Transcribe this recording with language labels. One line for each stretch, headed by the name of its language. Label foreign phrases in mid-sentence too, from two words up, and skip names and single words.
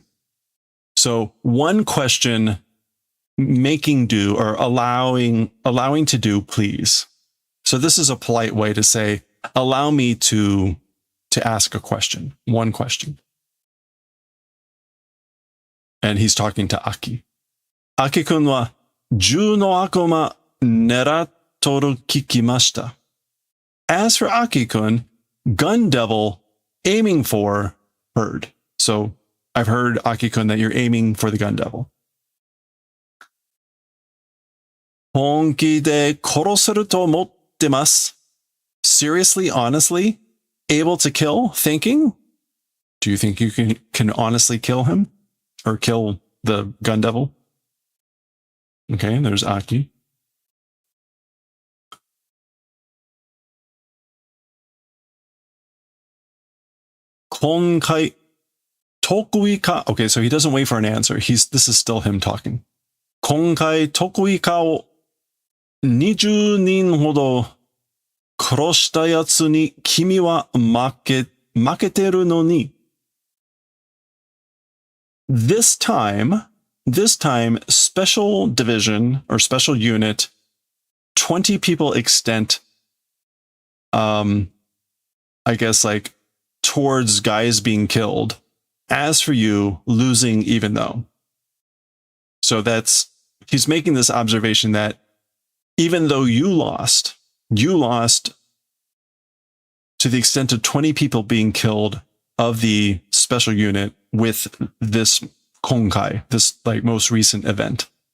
English: So one question, making do or allowing to do, please. So this is a polite way to say, allow me to ask a question, one question. And he's talking to Aki.
Japanese: アキくんは銃の悪魔狙ってる聞きました.
English: As for Aki-kun, gun devil aiming for heard. So I've heard, Aki-kun, that you're aiming for the gun devil.
Japanese: 本気で殺せると思ってます.
English: Seriously, honestly, able to kill, thinking? Do you think you can honestly kill him? Or kill the gun devil? Okay, there's Aki.
Japanese: 今回特異課.
English: Okay, so he doesn't wait for an answer. This is still him talking.
Japanese: 今回特異課を20人ほど殺したやつに君は負けてるのに
English: This time, special division or special unit, 20 people extent, I guess like towards guys being killed. As for you, losing even though. So he's making this observation that even though you lost to the extent of 20 people being killed of the special unit with this konkai, this like most recent event.